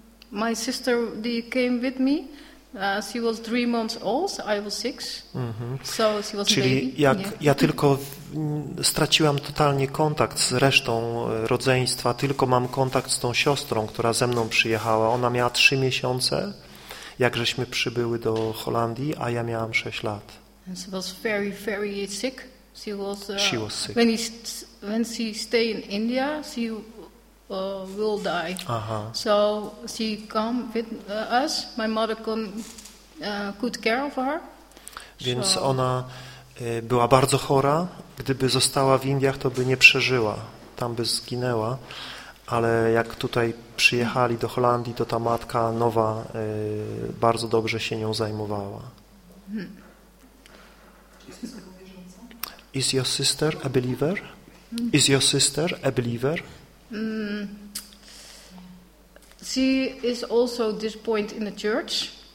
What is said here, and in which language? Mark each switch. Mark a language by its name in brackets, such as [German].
[English] My sister, they came with me. She was 3 months old. So I was 6. Mm-hmm. So she was [Polish] Czyli [English] a baby. [Polish] Jak yeah. ja tylko straciłam totalnie kontakt z resztą rodzeństwa, tylko mam kontakt z tą siostrą, która ze mną przyjechała. Ona miała 3 miesiące, jak żeśmy przybyły do Holandii, a ja miałam 6 lat. [English] And she was very, very sick. She was sick. When she stay in India, she will die. Uh-huh. So she come with us. My mother could care for her. [Polish] Więc so. Ona była bardzo chora. Gdyby została w Indiach, to by nie przeżyła. Tam by zginęła. Ale jak tutaj przyjechali do Holandii, to ta matka nowa bardzo dobrze się nią zajmowała. [English] Is your sister a believer? Is your sister a believer? She is also disappointed in the church.